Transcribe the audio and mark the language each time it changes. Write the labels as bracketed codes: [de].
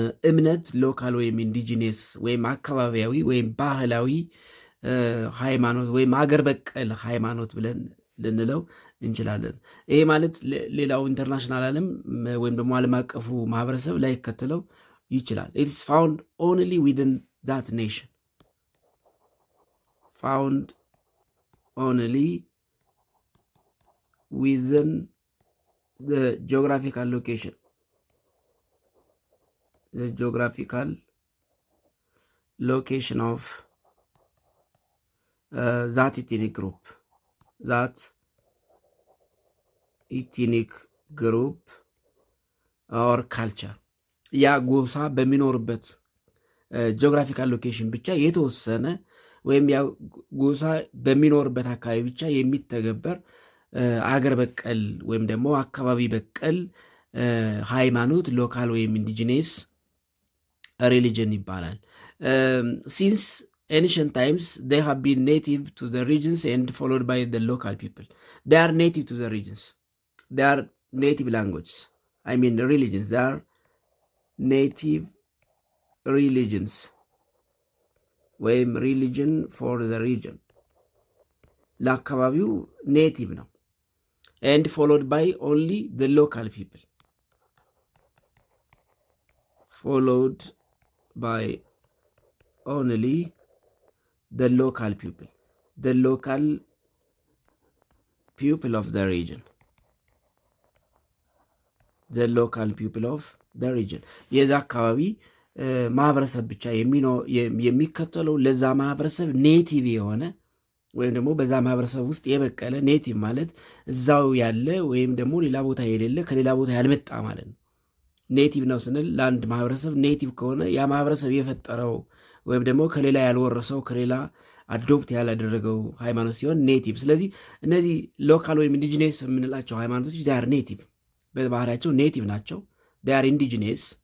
[am] እምነት ሎካል ወይም ኢንዲጂነስ ወይም አካባቢያዊ ወይም ባህላዊ ሃይማኖት ወይም አገር በቀል ሃይማኖት ብለን ልንለው እንችላለን። ይሄ ማለት ሌላው ኢንተርናሽናል ዓለም ወይም ደግሞ ዓለም አቀፉ ማህበረሰብ ላይከተለው ይችላል። [en] it is found only within that nation. Found only within the geographical location. The geographical location of that ethnic group. That ethnic group or culture. [am] ያ ጎሳ በሚኖርበት ጂኦግራፊካል ሎኬሽን ብቻ የተወሰነ ወይም ያ ጎሳ በሚኖርበት አካባቢ ብቻ የሚተገበር አገር በቀል ወይም ደግሞ አካባቢ በቀል ሃይማኖት ሎካል ወይም ኢንዲጂነስ ሪሊጅን ይባላል። ሲንስ [en] ancient times, they have been native to the regions and followed by the local people. They are native to the regions. They are native languages. I mean, religions. They are native religions. ወይም religion for the region. [am] ለአካባቢው ኔቲቭ ነው። [en] and followed by only the local people. Followed by only the local people. The local people of the region. The local people of the region. [am] የዛ አካባቢ ማህበረሰብ ብቻ የሚከተለው ለዛ ማህበረሰብ ኔቲቭ የሆነ ወይም ደግሞ በዛ ማህበረሰብ ውስጥ የበቀለ ኔቲቭ ማለት እዛው ያለ ወይም ደግሞ ሌላ ቦታ የሌለ ከሌላ ቦታ ያልመጣ ማለት ነው። ኔቲቭ ነው ስንል ለአንድ ማህበረሰብ ኔቲቭ ከሆነ ያ ማህበረሰብ የፈጠረው ወይም ደግሞ ከሌላ ያልወረሰው ከሌላ አዶፕት ያላደረገው ሃይማኖት ሲሆን ኔቲቭ። ስለዚህ እነዚህ ሎካል ወይም ኢንዲጂኔስ የምንላቸው ሃይማኖቶች ዛር ኔቲቭ በባህሪያቸው ኔቲቭ ናቸው። ዛር ኢንዲጂኔስ